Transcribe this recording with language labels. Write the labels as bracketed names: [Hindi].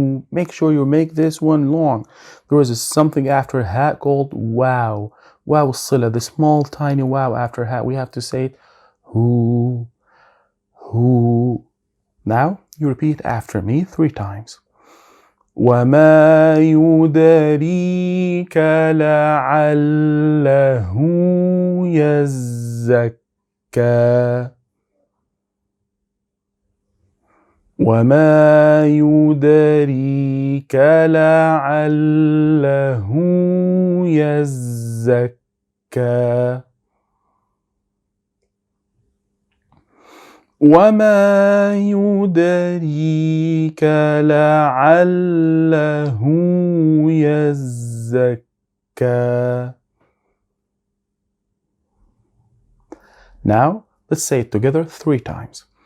[English] Make sure you make this one long. There is something after ha called wow. Wow sila, the small tiny wow after ha. We have to say it who. Now you repeat after me 3 times. [Arabic] وما يدريك لعله يزكى وما يدريك لعله يزكى وما يدريك لعله يزكى. [English] Now let's say it together 3 times.